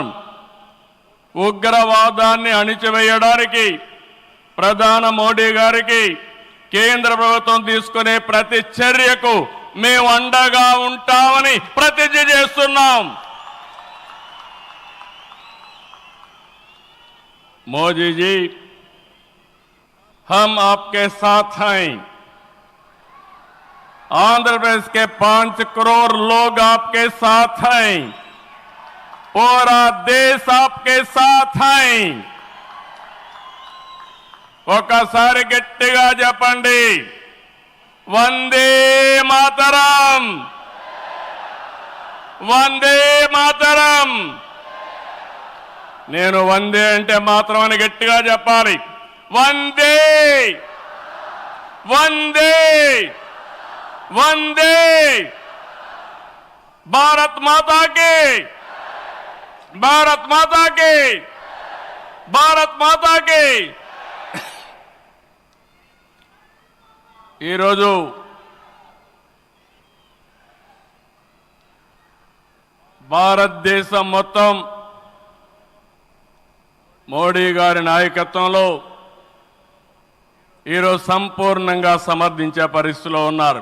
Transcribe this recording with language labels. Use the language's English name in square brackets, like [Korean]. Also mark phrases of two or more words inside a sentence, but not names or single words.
[Telugu] ఉగ్రవాదాన్ని అణిచివేయడానికి ప్రధాని మోడీ గారికి కేంద్ర ప్రభుత్వం తీసుకునే ప్రతి చర్యకు మేము అండగా ఉంటామని ప్రతిజ్ఞ చేస్తున్నాం. [Hindi] మోదీ जी, हम आपके साथ हैं. आंध्र प्रदेश के 5 करोड़ लोग आपके साथ हैं. पूरा देश आपके साथ है. [Telugu] ఒకసారి గట్టిగా చెప్పండి, వందే మాతరం, వందే మాతరం. నేను వందే అంటే మాత్రం అని గట్టిగా చెప్పాలి. వందే వందే వందే. [Hindi] भारत माता की, भारत माता की, भारत माता की. [Telugu] ఈరోజు భారతదేశం మొత్తం మోడీ గారి నాయకత్వంలో ఈరోజు సంపూర్ణంగా సమర్థించే పరిస్థితిలో ఉన్నారు.